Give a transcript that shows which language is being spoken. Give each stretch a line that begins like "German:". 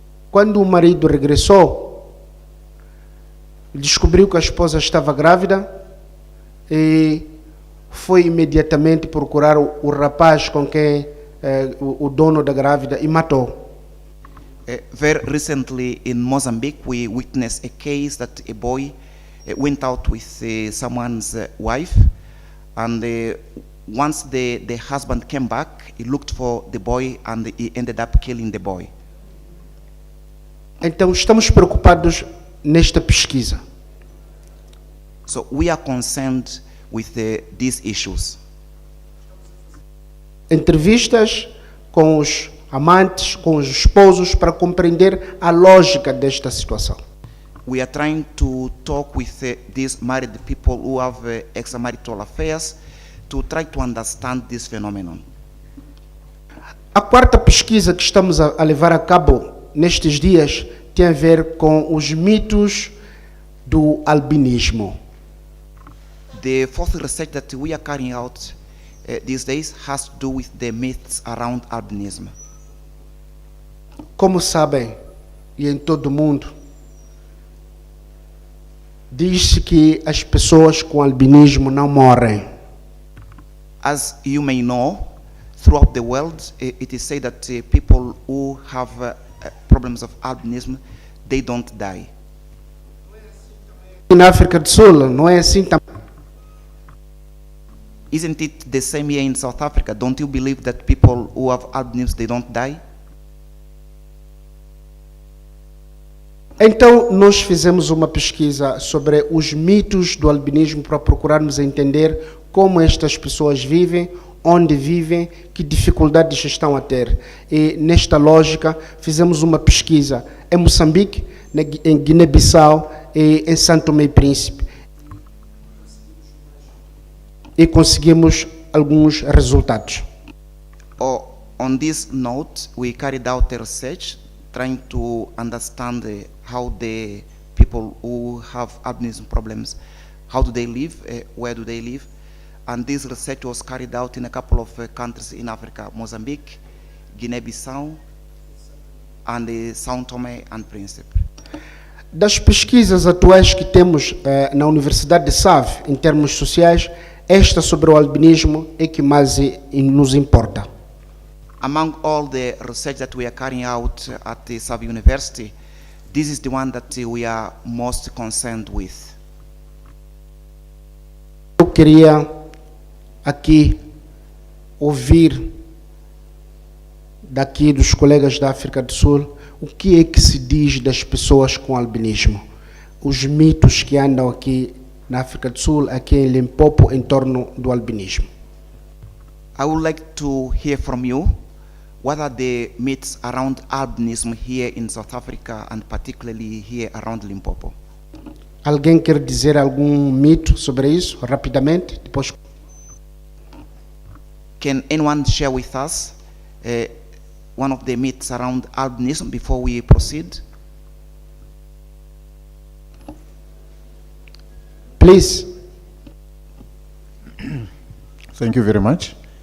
Portuguese: Quando o marido regressou, descobriu que a esposa estava grávida e foi imediatamente procurar o rapaz com quem o dono da grávida e matou.
English: Very recently in Mozambique, we witnessed a case that a boy went out with someone's wife, and once the husband came back, he looked for the boy and he ended up killing the boy.
Portuguese: Então estamos preocupados nesta pesquisa.
English: So we are concerned with these issues.
Portuguese: Entrevistas com os amantes, com os esposos, para compreender a lógica desta situação.
English: We are trying to talk with these married people who have extramarital affairs to try to understand this phenomenon.
Portuguese: A quarta pesquisa que estamos a levar a cabo nestes dias tem a ver com os mitos do albinismo.
English: The fourth research that we are carrying out these days has to do with the myths around albinism.
Portuguese: Como sabem, e em todo o mundo, diz-se que as pessoas com albinismo não morrem.
English: As you may know, throughout the world, it is said that people who have problems of albinism, they don't die.
Portuguese: Na África do Sul, não é assim também.
English: Isn't it the same here in South Africa? Don't you believe that people who have albinism, they don't die?
Portuguese: Então, nós fizemos uma pesquisa sobre os mitos do albinismo para procurarmos entender como estas pessoas vivem, onde vivem, que dificuldades estão a ter. E, nesta lógica, fizemos uma pesquisa em Moçambique, em Guiné-Bissau e em São Tomé e Príncipe. E conseguimos alguns resultados.
English: On this note, we carried out a research trying to understand how the people who have albinism problems, how do they live, where do they live, and this research was carried out in a couple of countries in Africa, Mozambique, Guinea-Bissau, and São Tomé and Príncipe.
Portuguese: Das pesquisas atuais que temos na Universidade de Save, em termos sociais, esta sobre o albinismo é que mais nos importa.
English: Among all the research that we are carrying out at the Save University, this is the one that we are most concerned with.
Portuguese: Eu queria aqui ouvir daqui dos colegas da África do Sul o que é que se diz das pessoas com albinismo, os mitos que andam aqui na África do Sul, aqui em Limpopo, em torno do albinismo.
English: I would like to hear from you. What are the myths around albinism here in South Africa and particularly here around Limpopo?
Portuguese: Alguém quer dizer algum mito sobre isso, rapidamente? Depois.
English: Can anyone share with us one of the myths around albinism before we proceed? Please. Thank you very much.